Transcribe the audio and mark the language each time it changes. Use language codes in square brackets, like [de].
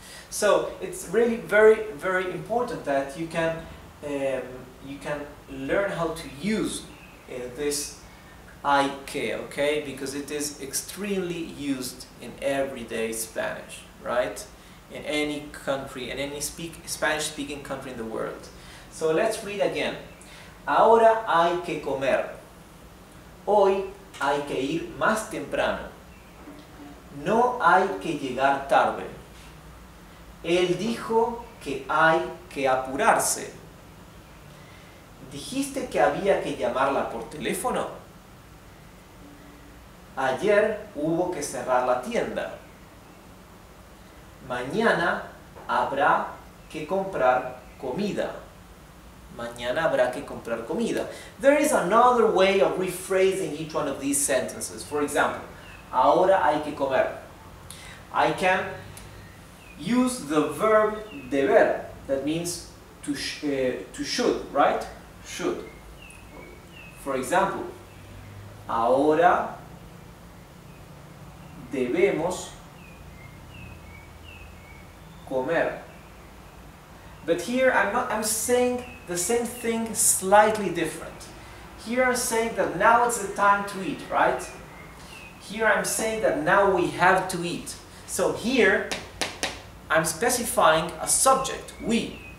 [en] So it's really very, very important that you can learn how to use this hay que, okay? Because it is extremely used in everyday Spanish, right? In any country, in any Spanish-speaking country in the world. So let's read again. [es] Ahora hay que comer. Hoy hay que ir más temprano. No hay que llegar tarde. Él dijo que hay que apurarse. ¿Dijiste que había que llamarla por teléfono? Ayer hubo que cerrar la tienda. Mañana habrá que comprar comida. Mañana habrá que comprar comida. [en] There is another way of rephrasing each one of these sentences. For example, [es] ahora hay que comer. [en] I can use the verb deber. That means to should, right? Should. For example, [es] ahora debemos comer. [en] But here I'm saying the same thing slightly different. Here I'm saying that now it's the time to eat, right? Here I'm saying that now we have to eat. So here I'm specifying a subject, we.